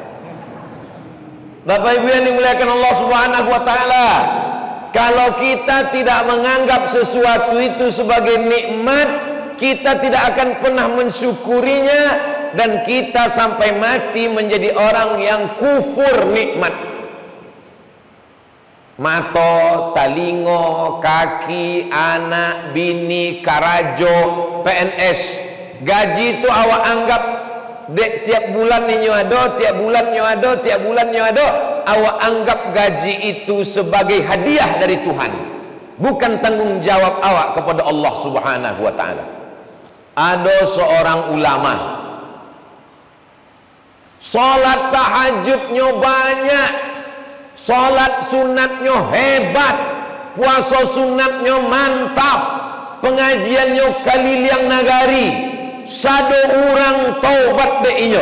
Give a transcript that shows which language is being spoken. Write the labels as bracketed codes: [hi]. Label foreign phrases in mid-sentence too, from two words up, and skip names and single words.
[id] Bapak Ibu yang dimuliakan Allah [ar] سبحانه وتعالى, [id] kalau kita tidak menganggap sesuatu itu sebagai nikmat, kita tidak akan pernah mensyukurinya, dan kita sampai mati menjadi orang yang kufur nikmat. [min] Mato, talingo, kaki, anak, bini, karajo, PNS, gaji itu awak anggap dek tiap bulan nyo ada, tiap bulan nyo ada, tiap bulan nyo ada. [id] Awak anggap gaji itu sebagai hadiah dari Tuhan, bukan tanggung jawab awak kepada Allah [ar] سبحانه وتعالى. [id] Ada seorang ulama, salat tahajudnya banyak, salat sunatnya hebat, puasa sunatnya mantap, pengajiannya kaliling nagari, [min] sado orang taubat de inyo.